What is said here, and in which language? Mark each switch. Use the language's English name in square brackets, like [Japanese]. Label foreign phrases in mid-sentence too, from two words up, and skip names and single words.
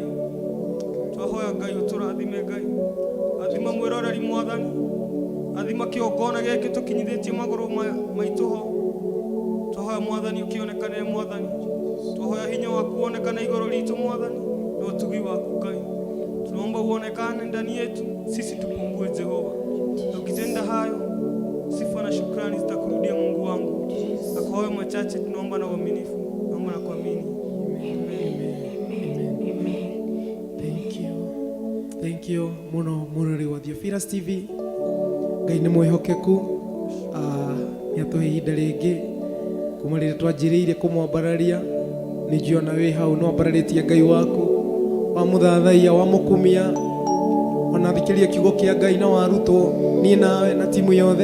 [Kikuyu] Twahoya Ngai ũtũrathime Ngai. Athima mwĩroreri Mwathani. Athima kĩongona gĩkĩ tũkinyithĩtie magũrũ maitũ ho. Twahoya Mwathani ũkĩonekanĩre Mwathani. Twahoya hinya waku wonekane igũrũ ritũ Mwathani na utugi waku Ngai. [Swahili] Tunaomba uonekane ndani yetu, sisi tupungue Jehova. Na ukitenda hayo, sifa na shukrani zitakurudia Mungu wangu. Na kwa hayo machache tunaomba na uaminifu. Naomba na kuamini. [English] Thank you [Kikuyu] muno murori wa Theophilus TV. Ngai nĩ mwĩhokeku. Nĩ atũhe ihinda rĩngĩ kuma rĩrĩa twanjĩrĩire kũmwambararia. Nĩ njiona wĩ hau no ambararĩtie Ngai waku wa mũthathaia wa mũkumia ona thikĩria kiugo kĩa Ngai na warutwo niĩ nawe na timu yothe.